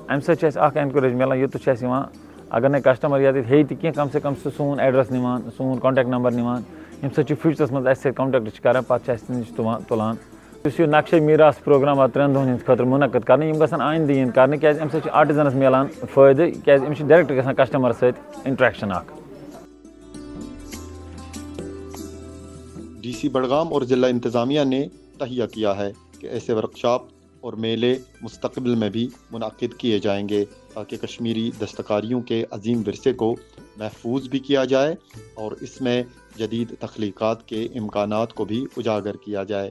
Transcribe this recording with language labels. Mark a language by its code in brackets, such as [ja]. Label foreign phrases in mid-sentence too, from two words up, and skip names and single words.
[ks] اَمہِ سۭتۍ چھُ اَسہِ اَکھ اٮ۪نکوریج میلان یوٚتَتھ چھُ اَسہِ یِوان اگر نَے کَسٹمَر ییٚتٮ۪تھ ہیٚیہِ تہِ کینٛہہ کَم سے کَم چھُ سون ایڈرَس نِوان سون [en] contact number [ks] نِوان ییٚمہِ سۭتۍ چھُ فیوٗچرَس منٛز اَسہِ سۭتۍ کانٹیکٹ چھِ کَران پَتہٕ چھِ اَسہِ نِش تُلان. یُس یہِ نقشے میٖراث پرٛوگرام آو 3 دۄہَن ہِنٛدِ خٲطرٕ مُنعقد کَرنہٕ یِم گژھن آیِندٕ یِنۍ کَرنہٕ کیٛازِ اَمہِ سۭتۍ چھِ آرٹِزَنَس میلان فٲیدٕ کیٛازِ أمِس چھِ ڈایرٮ۪کٹ گژھان کَسٹمَرَس سۭتۍ اِنٹرٛیکشَن اَکھ. [ur] DC بڑگام اور ضلع انتظامیہ نے تہیہ کیا ہے کہ ایسے ورکشاپ اور میلے مستقبل میں بھی منعقد کیے جائیں گے تاکہ کشمیری دستکاریوں کے عظیم ورثے کو محفوظ بھی کیا جائے اور اس میں جدید تخلیقات کے امکانات کو بھی اجاگر کیا جائے.